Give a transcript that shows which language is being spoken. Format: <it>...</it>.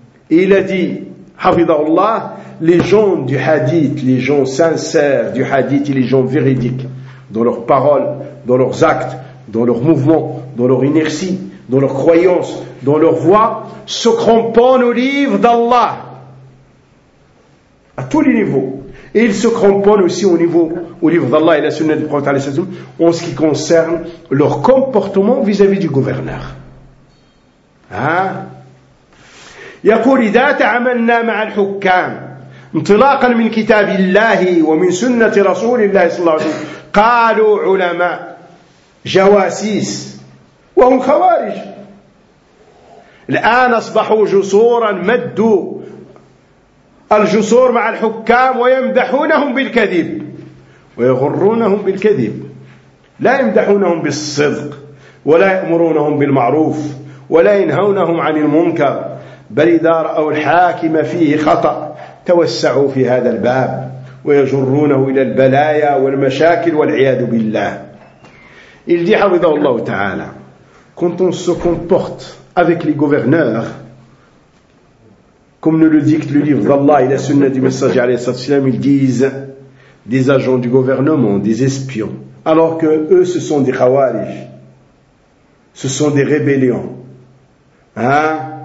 <fr>Et il a dit, Hafidahullah, les gens du hadith, les gens sincères du hadith et les gens véridiques, dans leurs paroles, dans leurs actes, dans leurs mouvements, dans leur inertie, dans leurs croyances, dans leur voix, se cramponnent au livre d'Allah. À tous les niveaux. Et ils se cramponnent aussi au niveau, au livre d'Allah et la sunna du prophète, en ce qui concerne leur comportement vis-à-vis du gouverneur. Hein?</fr> <ar>يقول إذا تعاملنا مع الحكام انطلاقا من كتاب الله ومن سنة رسول الله صلى الله عليه وسلم قالوا علماء جواسيس وهم خوارج الآن أصبحوا جسورا مدوا الجسور مع الحكام ويمدحونهم بالكذب ويغرونهم بالكذب لا يمدحونهم بالصدق ولا يأمرونهم بالمعروف ولا ينهونهم عن المنكر بل إذا رأوا الحاكم فيه خطأ توسعوا في هذا الباب ويجرونه إلى البلايا والمشاكل والعياذ بالله.</ar> <fr>Il dit</fr> <ar>حفظه الله تعالى</ar> <fr>quand on se comporte avec les gouverneurs comme nous le dicte le livre d'Allah et la sunna du messager alayhi salatu wasalam, ils disent des agents du gouvernement, des espions, alors que eux ce sont des khawarij, ce sont des rébellions, hein?</fr>